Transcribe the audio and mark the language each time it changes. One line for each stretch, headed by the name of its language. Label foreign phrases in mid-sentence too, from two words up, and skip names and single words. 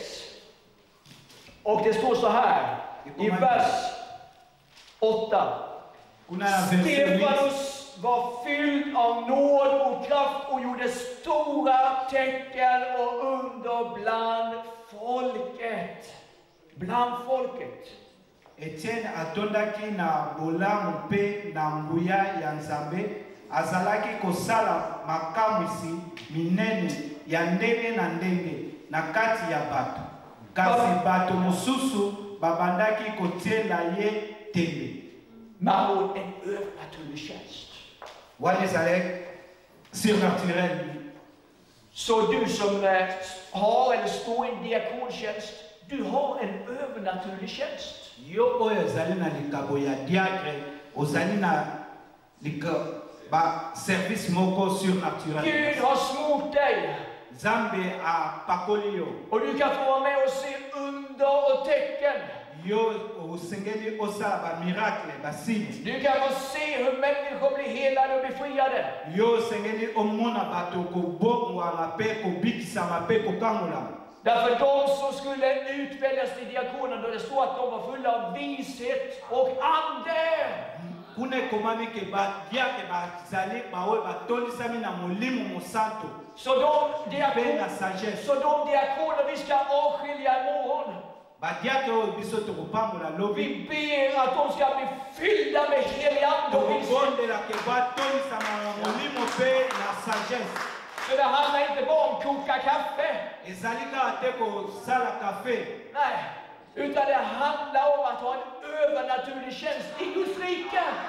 Swedish: Och det står så här i vers 8. Stefanus var fylld av nåd och kraft och gjorde stora tecken och under bland folket. Bland folket.
Lingala: Etienne atondaki na bolamu mpe na nguya ya Nzambe, azalaki kosala makamwisi minene ya ndenge na ndenge na kati ya bato. Kasi bato mosusu babandaki kotiela ye tembe.
Swedish: Maro en övernaturlig tjänst.
Lingala: Wana ezalaki surnaturel.
Swedish: Så du som har eller står i en diakontjänst, du har en övernaturlig tjänst.
Lingala: Yo oyo ezali na likabo ya diacre, ozali na service moko surnaturel.
Swedish: Gud har smort dig.
Lingala: Zambe a pakoli yo.
Swedish: Och du kan få vara med och se under och tecken.
Lingala: Yo osengeli osala ba miracle ba signe.
Swedish: Du kan få se hur människor blir helade och befriade.
Lingala: Yo sengeli omona bato ko bongwa pe ko bikisa pe ko kangula.
Swedish: Därför de som skulle utväljas till diakoner, då det står att de var fulla av vishet och ande.
Lingala: Kune komami ke ba diake ba zali ba we ba tolisami na molimo mosanto.
Swedish: Så de diakoner vi ska avskilja imorgon. Vi ber att de ska bli fyllda med helig ande och vishet. Så det handlar inte bara om koka kaffe. Nej, utan det handlar om att ha en övernaturlig tjänst i Guds rike.